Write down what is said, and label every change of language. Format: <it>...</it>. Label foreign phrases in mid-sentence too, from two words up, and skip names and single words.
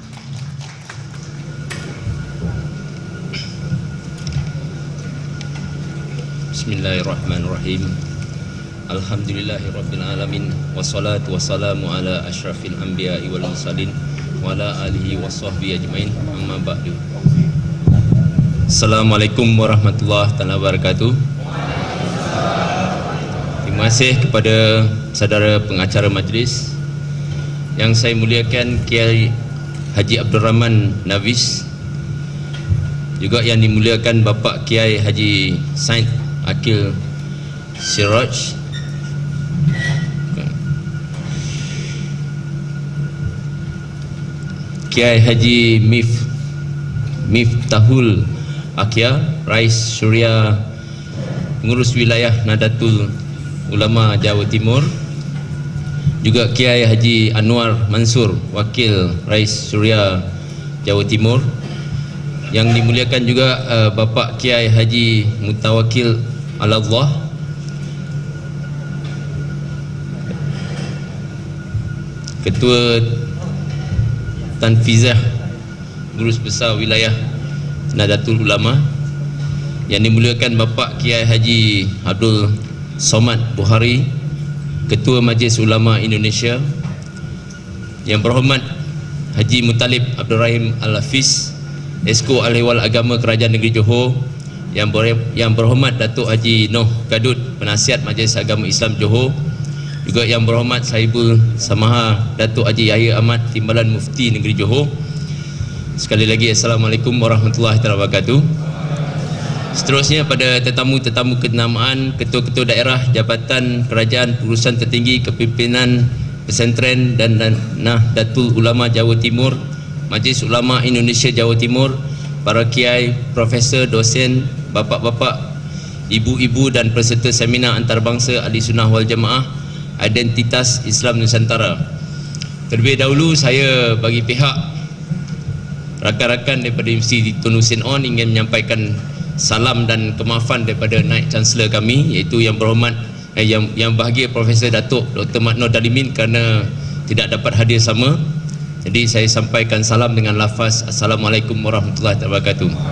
<ar>بسم الله الرحمن الرحيم. الحمد لله رب العالمين والصلاة والسلام على أشرف الأنبياء والمرسلين وعلى آله وصحبه أجمعين. أما بعد. السلام عليكم ورحمة الله وبركاته.</ar> <ms>Terima kasih kepada saudara pengacara majlis yang saya muliakan, Kiai Haji Abdul Rahman Nafis, juga yang dimuliakan Bapak Kiai Haji Said Akil Siraj, Kiai Haji Miftahul Akia, Rais Syuriah Pengurus Wilayah Nahdlatul Ulama Jawa Timur, juga Kiai Haji Anwar Mansur, Wakil Rais Syuriah Jawa Timur, yang dimuliakan juga Bapak Kiai Haji Mutawakil Al-Allah, Ketua Tanfizah Gurus Besar Wilayah Nahdlatul Ulama, yang dimuliakan Bapak Kiai Haji Abdul Somad Buhari, Ketua Majlis Ulama Indonesia, yang berhormat Haji Mutalib Abdul Rahim Al-Hafiz, Esko Al-Ehwal Agama Kerajaan Negeri Johor, yang berhormat Datuk Haji Noh Gadut, Penasihat Majlis Agama Islam Johor, juga yang berhormat Sahibul Samaha Datuk Haji Yahya Ahmad, Timbalan Mufti Negeri Johor. Sekali lagi</ms> <ar>السلام عليكم ورحمة الله وبركاته.</ar> <ms>Seterusnya pada tetamu-tetamu kenamaan, ketua-ketua daerah, jabatan kerajaan, urusan tertinggi, kepimpinan pesantren dan Nahdlatul Ulama Jawa Timur, Majlis Ulama Indonesia Jawa Timur, para kiai, profesor, dosen, bapak-bapak, ibu-ibu dan peserta seminar antarabangsa Ahli Sunnah wal Jamaah Identitas Islam Nusantara. Terlebih dahulu saya bagi pihak rakan-rakan daripada Universiti Tun Hussein On ingin menyampaikan salam dan kemaafan daripada Naib Chancellor kami, iaitu yang berhormat yang bahagia Profesor Datuk Dr. Mat Nor Dalimin kerana tidak dapat hadir sama. Jadi saya sampaikan salam dengan lafaz</ms> <ar>السلام عليكم ورحمة الله وبركاته.</ar>